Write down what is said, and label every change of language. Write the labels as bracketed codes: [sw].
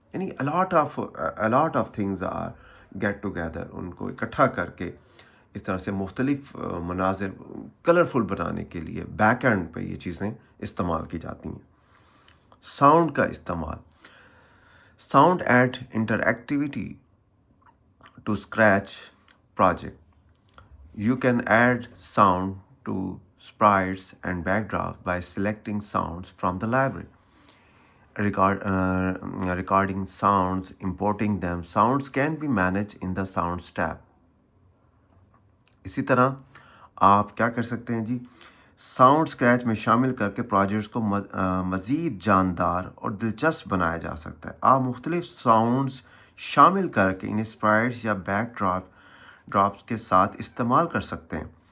[ur] یعنی [en] a lot of things are get together، [ur] ان کو اکٹھا کر کے اس طرح سے مختلف مناظر کلرفل بنانے کے لیے بیک اینڈ پہ یہ چیزیں استعمال کی جاتی ہیں. ساؤنڈ کا استعمال. [en] Sound add interactivity to Scratch project. You can add sound to sprites and backdrops by selecting sounds from the library. Recording sounds, importing them. Sounds can be managed in the Sounds tab. [ur] اسی طرح آپ کیا کر سکتے ہیں جی، sound scratch میں شامل کر کے پروجیکٹس کو مزید جاندار اور دلچسپ بنایا جا سکتا ہے. آپ مختلف ساؤنڈز شامل کر کے انہیں اسپرائٹس یا بیک ڈراپس کے ساتھ استعمال کر سکتے ہیں.